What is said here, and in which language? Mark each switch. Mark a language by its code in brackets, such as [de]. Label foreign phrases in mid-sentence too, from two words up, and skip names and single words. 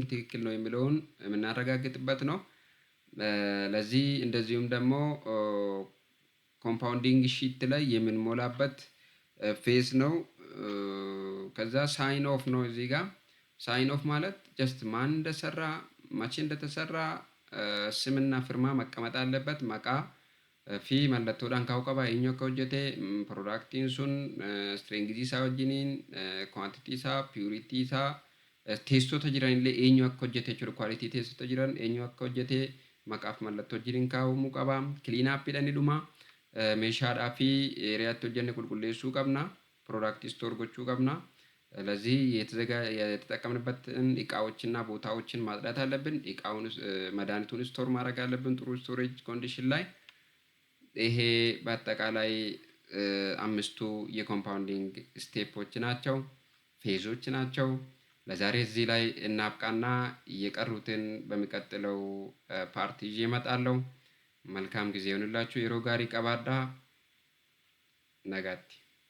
[am] ትክክል ነው የሚለውን የምናረጋግጥበት ነው። ለዚህ እንደዚሁም ደግሞ [en] compounding sheet [am] ላይ የምንሞላበት ፌስ ነው። ከዛ [en] sign off [am] ነው። እዚህ ጋር [en] sign off [am] ማለት ጀስት ማን እንደሰራ መቼ እንደተሰራ ስምና ፍርማ መቀመጥ አለበት። [om] maqaa fi mallattoodhaan kaa'uu qaba. Eenyu akka hojjete piroodaaktiin sun strengthii isaa wajjiniin quantity isaa purity isaa teessota jiran illee eenyu akka hojjete jechuudha. Quality teessota jiran eenyu akka hojjete maqaaf mallattoo wajjiniin kaa'amuu qaba. [en] Clean up [om] jedhani dhuma meeshaadhaa fi eeriyaatti hojjenne qulqulleessuu qabna. [en] Product store [om] gochuu qabna። [am] ለዚህ የተጠቀምንበትን እቃዎችና ቦታዎችን ማጽዳት አለብን። እቃውን መድኃኒቱን ስቶር ማድረግ አለብን ጥሩ [en] storage condition [am] ላይ። ይሄ በአጠቃላይ አምስቱ የኮምፓውንዲንግ ስቴፖች ናቸው፣ ፌዞች ናቸው። ለዛሬ እዚህ ላይ እናብቃና የቀሩትን በሚቀጥለው ፓርት ይዤ እመጣለሁ። መልካም ጊዜ ይሁንላችሁ። የሮጋሪ ቀባዳ ነጋቲ